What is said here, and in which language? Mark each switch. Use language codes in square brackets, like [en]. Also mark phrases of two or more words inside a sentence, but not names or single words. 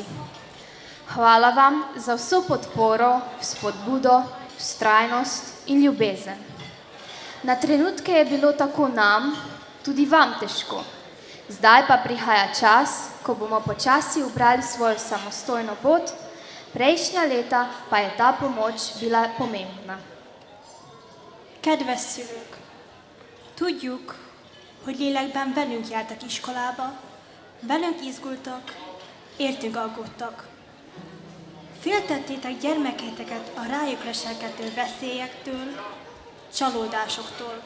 [sl] Hvala vam za vso podporo, spodbudo, vztrajnost in ljubezen. Na trenutke je bilo tako nam, tudi vam težko. Zdaj pa prihaja čas, ko bomo počasi ubrali svojo samostojno pot, prejšnja leta pa je ta pomoč bila pomembna. [hu] Kedves szülők! Tudjuk, hogy lélekben velünk jártak iskolába, velünk izgultak, értünk aggódtak. Féltettétek gyermekeiteket a rájuk leselkedő veszélyektől, csalódásoktól.